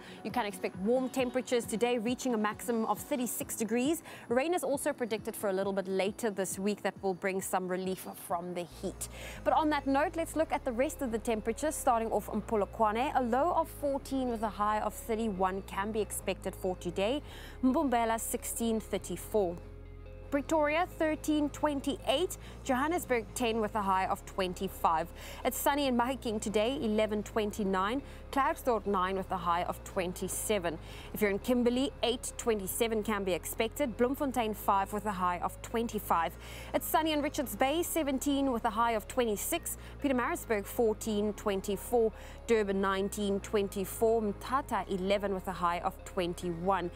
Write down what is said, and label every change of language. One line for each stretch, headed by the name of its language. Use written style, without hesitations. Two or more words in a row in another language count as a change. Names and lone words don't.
English: You can expect warm temperatures today, reaching a maximum of 36 degrees. Rain is also predicted for a little bit later this week that will bring some relief from the heat. But on that note, let's look at the rest of the temperatures, starting off in Polokwane. A low of 14 with a high of 31 can be expected for today. Mbombela 16:34. Pretoria 13:28, Johannesburg 10 with a high of 25. It's sunny in Mahikeng today 11:29, Klerksdorp 9 with a high of 27. If you're in Kimberley 8:27 can be expected, Bloemfontein 5 with a high of 25. It's sunny in Richards Bay 17 with a high of 26, Pietermaritzburg 14:24, Durban 19:24, Mthatha 11 with a high of 21.